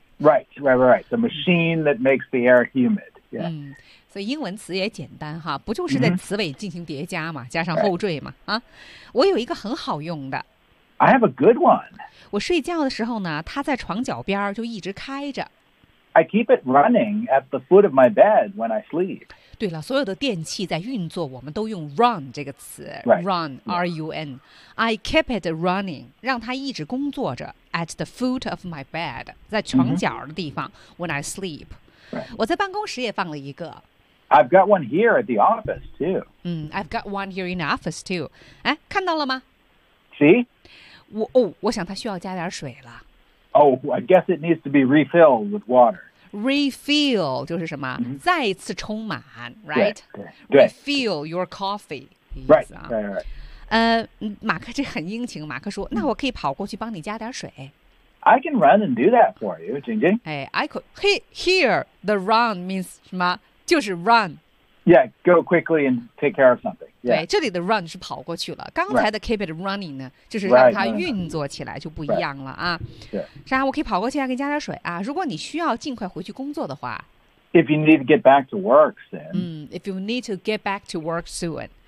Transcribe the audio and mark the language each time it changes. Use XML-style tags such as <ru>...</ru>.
<en>Right. The machine that makes the air humid. Yeah.</en> <zh>所以英文词也简单哈，不就是在词尾进行叠加嘛，加上后缀嘛、</zh> <en>right.</en> <zh>啊？我有一个很好用的。</zh> <en>I have a good one.</en> <zh>我睡觉的时候呢，它在床脚边就一直开着。</zh> <en>I keep it running at the foot of my bed when I sleep.</en> <zh>对了，所有的电器在运作，我们都用 run 这个词</zh> <en>，run, R-U-N. I keep it running,</en> <zh>让它一直工作着</zh> <en>at the foot of my bed,</en> <zh>在床脚的地方</zh> <en>when I sleep.</en> <zh>我在办公室也放了一个。</zh> <en>I've got one here at the office too. I've got one here in the office too.</en> <zh>哎，看到了吗？</zh> <en>See?</en> <zh>我想它需要加点水了。</zh> <en>Oh, I guess it needs to be refilled with water.</en> <zh>Refill 就是什么、mm-hmm. 再次充满 right? 对。</zh> <en>Refill your coffee. Right,</en> <zh>意思啊、</zh> <en>right.</en> <zh>马克这很殷勤马克说那我可以跑过去帮你加点水。</zh> <en>I can run and do that for you, 晶晶。哎 I could, here, the run means</en> <zh>什么就是</zh> <en>run. Yeah, go quickly and take care of something.、Yeah.</en> <zh>对，这里的 run 是跑过去了。刚才的</zh> <en>keep it running</en> <zh>呢，就是让它运作起来就不一样了啊。对，啥？我可以跑过去啊，给你加点水啊。如果你需要尽快回去工作的话</zh> <en>，If you need to get back to work soon. If you need to get back to work soon.</en>